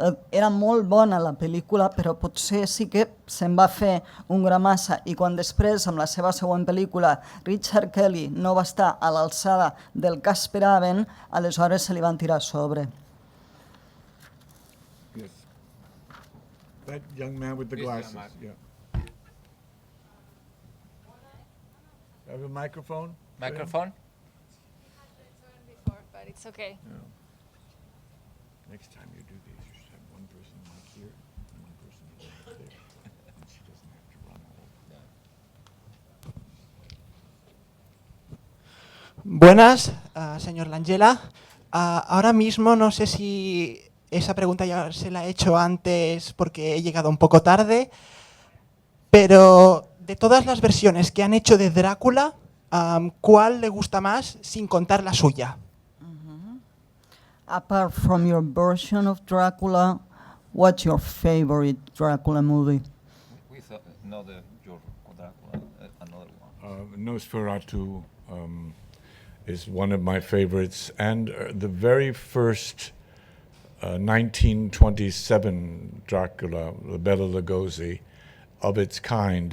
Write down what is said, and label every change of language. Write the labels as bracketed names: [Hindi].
[Catalan] Era molt bona la pel·lícula, però potser sí que se'n va fer un gra massa. I quan després, amb la seva següent pel·lícula, Richard Kelly no va estar a l'alçada del que esperaven, aleshores se li van tirar a sobre. [English] Yes. That young man with the glasses. Yeah. Have a microphone? Microphone? Before, but it's okay. Yeah. Next time you do these, you should have one person like here and one person like there. And she doesn't have to run all. [Spanish] Buenas, señor Langella. Ahora mismo no sé si esa pregunta ya se la he hecho antes porque he llegado un poco tarde, pero de todas las versiones que han hecho de Drácula, ¿cuál le gusta más sin contar la suya? [English] Apart from your version of Dracula, what's your favorite Dracula movie? We thought another Dracula, another one. Nosferatu is one of my favorites, and the very first 1927 Dracula, the Bela Lugosi, of its kind.